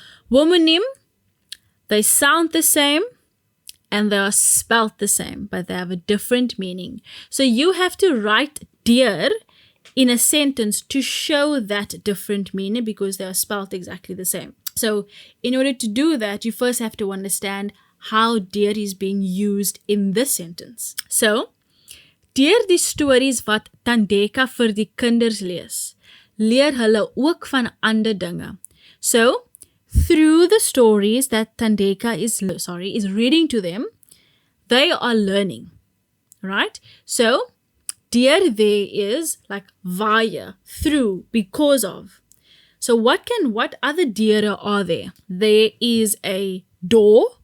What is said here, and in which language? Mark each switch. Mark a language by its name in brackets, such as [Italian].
[English] Homoniem, they sound the same and they are spelt the same, but they have a different meaning. So you have to write deur in a sentence to show that different meaning because they are spelt exactly the same. So in order to do that, you first have to understand how deur is being used in this sentence. [Afrikaans] So, deur die stories wat Tandeka vir die kinders lees, leer hulle ook van ander dinge. [English] So, through the stories that Tandeka is reading to them, they are learning, right? So, deur there is like via, through, because of. So what other deure are there? There is a door.